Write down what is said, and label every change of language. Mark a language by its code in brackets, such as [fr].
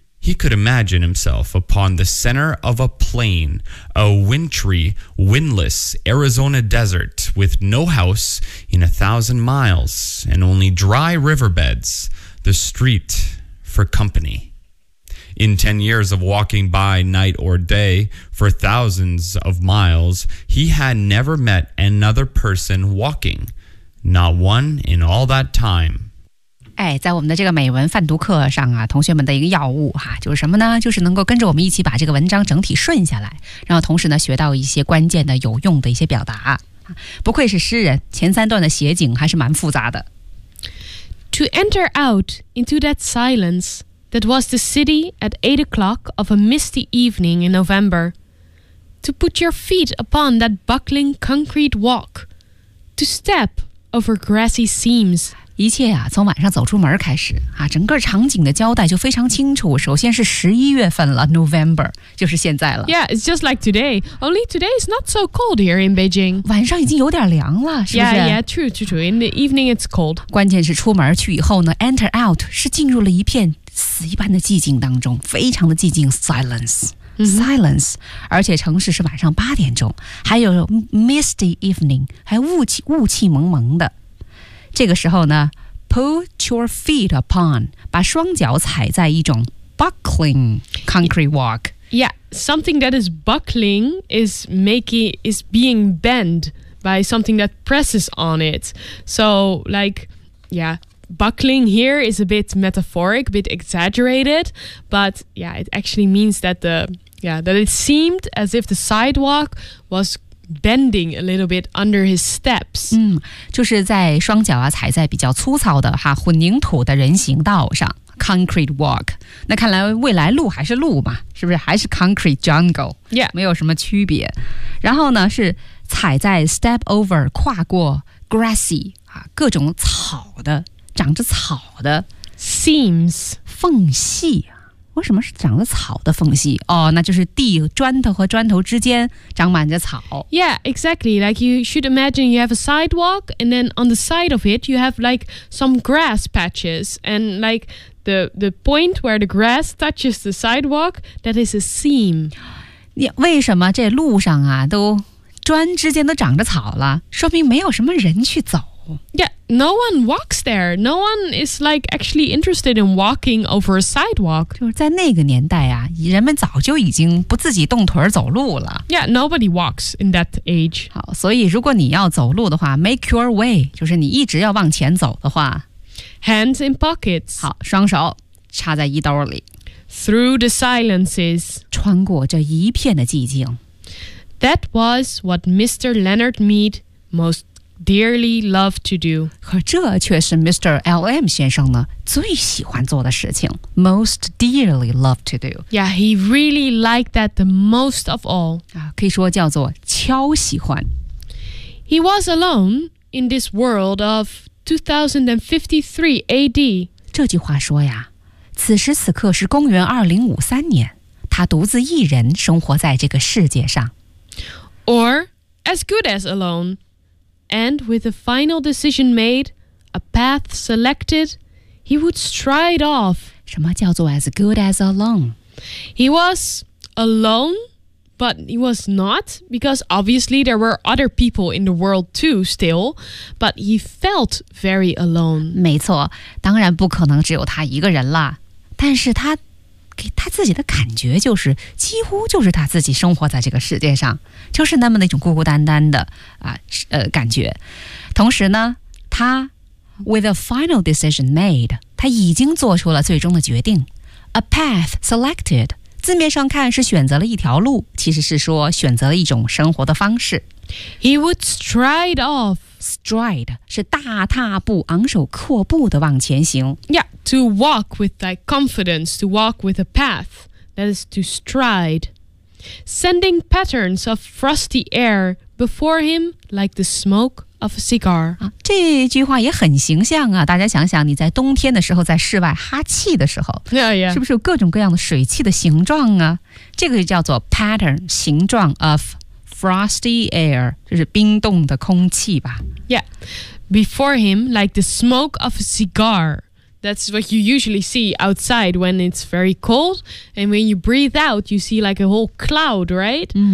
[en] He could imagine himself upon the center of a plain, a wintry, windless Arizona desert with no house in 1,000 miles and only dry riverbeds, the street for company. In 10 years of walking by night or day for thousands of miles, he had never met another person walking, not one in all that time. [zh] 哎，在我们的这个美文泛读课上啊，同学们的一个要务哈，就是什么呢？就是能够跟着我们一起把这个文章整体顺下来，然后同时呢，学到一些关键的、有用的一些表达。不愧是诗人，前三段的写景还是蛮复杂的。 [en] To enter out into that silence that was the city at 8 o'clock of a misty evening in November. To put your feet upon that buckling concrete walk. To step over grassy seams. [zh] 一切啊，从晚上走出门开始啊，整个场景的交代就非常清楚。首先是11月份了 ，November 就是现在了。 [en] Yeah, it's just like today. Only today is not so cold here in Beijing. [zh] 晚上已经有点凉了，是不是 [en] ？Yeah, true, true, true. In the evening, it's cold. [zh] 关键是出门去以后呢 ， [en] enter out [zh] 是进入了一片死一般的寂静当中，非常的寂静 ，silence。 [en] Silence,、mm-hmm. [zh] 而且城市是晚上8点钟，还有 [en] misty evening, [zh] 还雾气蒙蒙的。这个时候呢 ， [en] put your feet upon， [zh] 把双脚踩在一种 [en] buckling concrete walk。 Yeah, something that is buckling is making is being bent by something that presses on it. So, like, yeah, buckling here is a bit metaphoric, a bit exaggerated, but yeah, it actually means that that it seemed as if the sidewalk was. Bending a little bit under his steps. [zh] 嗯，就是在双脚啊踩在比较粗糙的哈混凝土的人行道上 ， [en] concrete walk. [zh] 那看来未来路还是路嘛，是不是还是 [en] concrete jungle? Yeah, [zh] 没有什么区别。然后呢，是踩在 [en] step over [zh] 跨过 grassy 啊各种草的长着草的 [en] seams [zh] 缝隙。为什么是长了草的缝隙？哦，那就是地砖头和砖头之间长满着草。 [en] Yeah, exactly. Like you should imagine you have a sidewalk and then on the side of it you have like some grass patches and like the point where the grass touches the sidewalk, that is a seam. [zh] 为什么这路上啊都砖之间都长着草了？说明没有什么人去走。 [en] Yeah, no one walks there. No one is like actually interested in walking over a sidewalk. [zh] 就是在那个年代啊，人们早就已经不自己动腿走路了。 [en] Yeah, nobody walks in that age. [zh] 好，所以如果你要走路的话 ， [en] make your way， [zh] 就是你一直要往前走的话 [en] ，hands in pockets. [zh] 好，双手插在衣兜里 [en] ，through the silences， [zh] 穿过这一片的寂静。 [en] That was what Mr. Leonard Mead most. Dearly love to do. [zh] 可这却是 Mr. L.M. 先生呢最喜欢做的事情 [en] Most dearly love to do. Yeah, he really liked that the most of all. [zh] 可以说叫做超喜欢 [en] He was alone in this world of 2053 A.D. [zh] 这句话说呀此时此刻是公元2053年他独自一人生活在这个世界上 [en] Or as good as aloneAnd with a final decision made, a path selected, he would stride off. [zh] 什么叫做 [en] as good as alone? He was alone, but he was not, because obviously there were other people in the world too still, but he felt very alone. [zh] 没错，当然不可能只有他一个人了，但是他给他自己的感觉就是几乎就是他自己生活在这个世界上就是那么那种孤孤单单的、感觉同时呢他 [en] with a final decision made [zh] 他已经做出了最终的决定 [en] a path selected [zh] 字面上看是选择了一条路其实是说选择了一种生活的方式 [en] he would stride off [zh] stride 是大踏步昂首阔步的往前行 [en] yeahTo walk with thy confidence, to walk with a path, that is to stride. Sending patterns of frosty air before him like the smoke of a cigar.、 [zh] 啊、这句话也很形象啊，大家想想你在冬天的时候在室外哈气的时候、 [en] yeah, yeah. [zh] 是不是有各种各样的水汽的形状啊？这个就叫做 pattern, 形状 [en] of frosty air, [zh] 就是冰冻的空气吧。 [en] Yeah, before him like the smoke of a cigar. That's what you usually see outside when it's very cold. And when you breathe out, you see like a whole cloud, right?